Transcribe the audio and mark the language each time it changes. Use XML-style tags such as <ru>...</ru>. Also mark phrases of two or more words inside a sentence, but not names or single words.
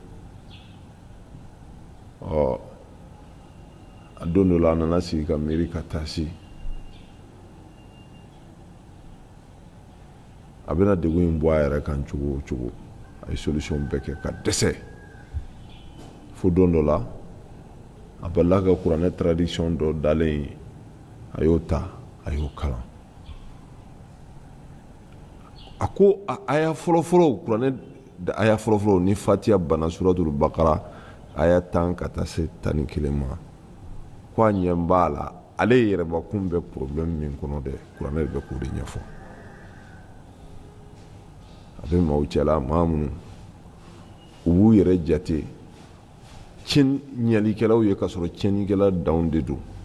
<bm>a don dɔ la a nana sigi ka miiri ka taasi a bɛna degun in bɔ a yɛrɛ kan cogo o cogo a ye solution bɛɛ kɛ ka dɛsɛ fo don dɔ la a balila ka kuranɛ tradition dɔ dalen a y'o ta a y'o kalan a ko a aya fɔlɔfɔlɔ kuranɛ aya fɔlɔfɔlɔ ni fatiha bana suratul baqara aya 10 ka taa se 11 ma ko a ɲɛ b'a la ale yɛrɛbakun bɛ problème min kɔnɔ dɛ kuranɛ bɛ k'o de ɲɛfɔ a bɛ maaw cɛla maa minnu u b'u yɛrɛ jate ɲalikɛlaw ye ka sɔrɔ tiɲɛnikɛla danw de don</bm>